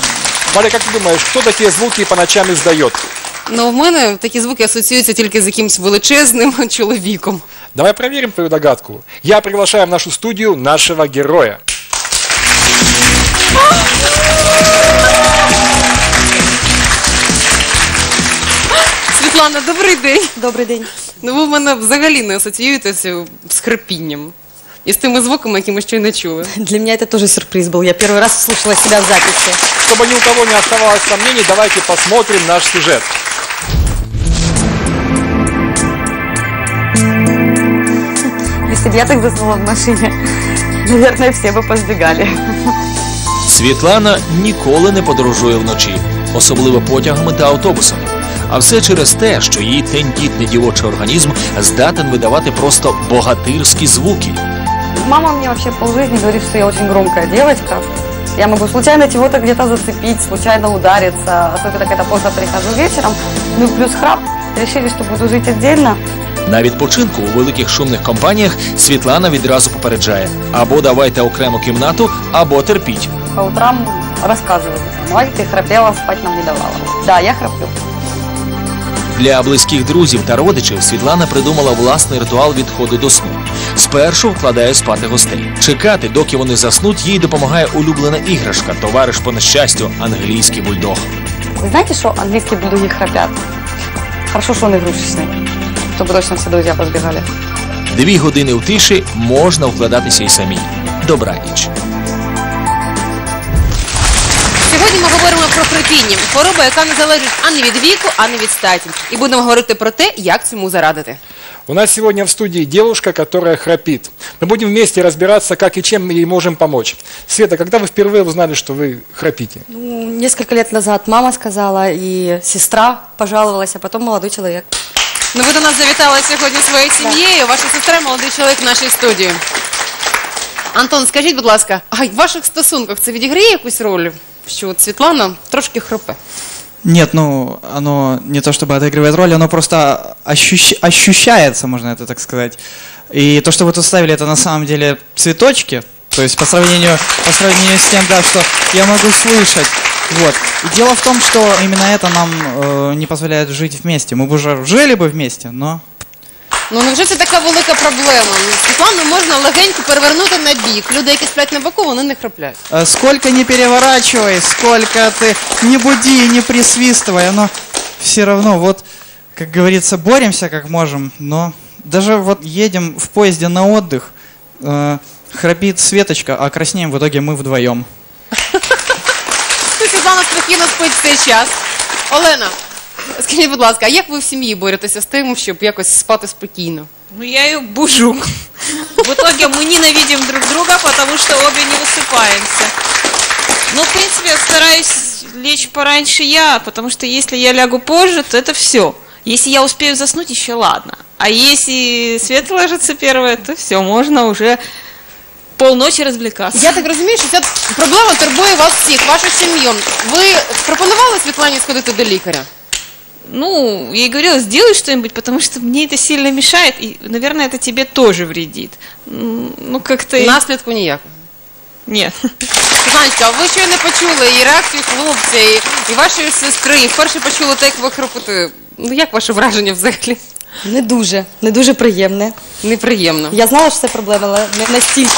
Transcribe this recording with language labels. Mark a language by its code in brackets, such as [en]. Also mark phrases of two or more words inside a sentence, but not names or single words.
[ru] Валя, как ты думаешь, кто такие звуки по ночам издает? [uk] Ну, в мене такі звуки асоціюються тільки з якимось величезним чоловіком. [ru] Давай проверим твою догадку. Я приглашаю в нашу студию нашего героя. [uk] Світлана, добрий день. Добрий день. Ну, ви в мене взагалі не асоціюєтеся з хрипінням. І з тими звуками, які ми ще й не чули. [ru] Для меня это тоже сюрприз был. Я первый раз слушала себя в записи. Чтобы ни у кого не оставалось сомнений, давайте посмотрим наш сюжет. Если бы я так заснула в машине, наверное, все бы позбегали. [uk] Світлана ніколи не подорожує вночі, особливо потягами та автобусами. А все через те, що її тендітний дівочий організм здатен видавати просто богатирські звуки. [ru] Мама мне вообще полжизни говорит, что я очень громкая девочка. Я могу случайно чего-то где-то зацепить, случайно удариться, особенно когда поздно прихожу вечером. Ну плюс храп. Решили, что буду жить отдельно. [uk] На відпочинку у великих шумних компаніях Світлана відразу попереджає: або давайте окрему кімнату, або терпіть. [ru] По утрам рассказывают, мать, ты храпела, спать нам не давала. Да, я храплю. [uk] Для близьких друзів та родичів Світлана придумала власний ритуал відходу до сну. Спершу вкладає спати гостей. Чекати, доки вони заснуть, їй допомагає улюблена іграшка, товариш по нещастю – англійський бульдог. Вы знаете, что английские бульдоги храпят? Хорошо, что он игрушечный. То бы точно все друзья позбегали. 2 години в тиші можна вкладатися і самій. Добраніч. Сьогодні ми говоримо про хрипіння. Хвороба, яка не залежить ані від віку, ані від статі. І будемо говорити про те, як цьому зарадити. [ru] У нас сегодня в студии девушка, которая храпит. Мы будем вместе разбираться, как и чем мы ей можем помочь. Света, когда вы впервые узнали, что вы храпите? Ну, несколько лет назад мама сказала, и сестра пожаловалась, а потом молодой человек. [uk] Ну, ви до нас завітали сьогодні своєю сім'єю. Ваша сестра – молодий чоловік в нашій студії. Антон, скажіть, будь ласка, а в ваших стосунках це відіграє якусь роль, що от Світлана трошки хропе? [ru] Нет, ну, оно не то чтобы отыгрывает роль, оно просто ощущается, можно это так сказать. И то, что вы тут ставили, это на самом деле цветочки, то есть по сравнению с тем, да, что я могу слышать. Вот. И дело в том, что именно это нам не позволяет жить вместе. Мы бы уже жили бы вместе, но... [uk] Ну, невже це така велика проблема? Світлану можна легенько перевернути на бік. Люди, які сплять на боку, вони не храплять. [ru] Сколько не переворачивай, сколько ты не буди, не присвистывай, оно все равно, вот, как говорится, боремся как можем, но даже вот едем в поезде на отдых, храпит Светочка, а краснеем в итоге мы вдвоем. [uk] Світлана спокійно спить в цей час. Олена, скажіть, будь ласка, а як ви в сім'ї боретеся з тим, щоб якось спати спокійно? [ru] Ну, я ее бужу. В итоге мы ненавидим друг друга, потому что обе не высыпаемся. Ну, в принципе, стараюсь лечь пораньше я, потому что если я лягу позже, то это все. Если я успею заснуть, еще ладно. А если Света ложится первая, то все, можно уже полночи развлекаться. [uk] Я так розумію, що ця проблема турбує вас всіх, вашу сім'ю. Ви пропонували Світлані сходити до лікаря? [ru] Ну, я ей говорила, сделай что-нибудь, потому что мне это сильно мешает, и, наверное, это тебе тоже вредит. Ну, как-то... [uk] Наслідку ніякого? [ru] Нет. [uk] Світланочка, а ви щойно почули і реакцію хлопця, і вашої сестри, і вперше почули те, як ви хропите. Ну, як ваше враження взагалі? Не дуже приємне. Неприємно. Я знала, що це проблема, але не настільки.